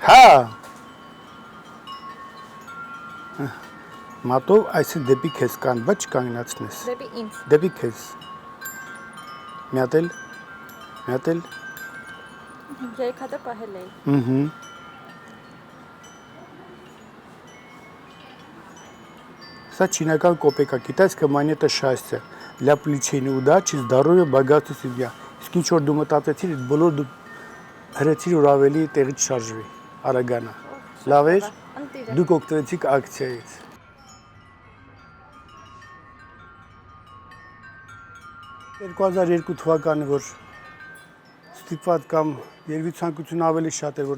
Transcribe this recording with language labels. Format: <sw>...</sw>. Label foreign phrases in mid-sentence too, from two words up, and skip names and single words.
<hy>Հա։ Մատով այսը դեպի քեզ կան, բայց չկանգնացնես։ Դեպի ինձ։ Դեպի քեզ։ Մի հատ էլ։ 3 հատը պահել էի։ Угу. Սա չինական կոպեկա, կիտայցքը</hy> <ru>монета счастья. Для плечения удачи, здоровья, богатства, семья.</ru> <hy>Իսկ ինչ որ դու մտածեցիր, այդ բոլոր դու հրեցիր որ ավելի տեղից շարժվի, արագանա։ Լավ էր։ Ընտիրը։ Դուք օգտվեցիք ակցիայից։ թվականը որ ստիպված կամ երևի ցանկություն ավելի շատ էր որ</hy>